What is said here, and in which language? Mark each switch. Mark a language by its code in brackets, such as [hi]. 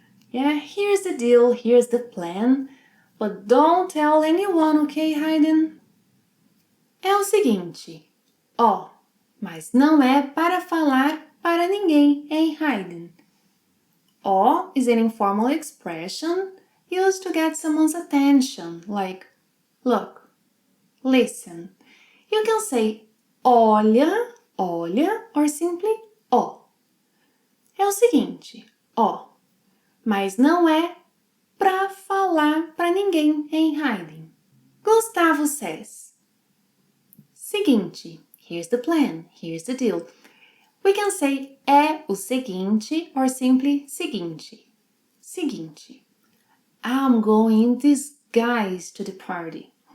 [en] Yeah, here's the deal, here's the plan. But don't tell anyone, okay, Haydn? [pt] É o seguinte. Mas não é para falar para ninguém, hein, Haydn? [en] Is an informal expression used to get someone's attention, like, look, listen. You can say olha, or simply [pt] É o seguinte, mas não é pra falar pra ninguém, hein, Haydn? [en] Gustavo says, seguinte, here's the plan, here's the deal. We can say é o seguinte or simply seguinte. I'm going in disguise to the party.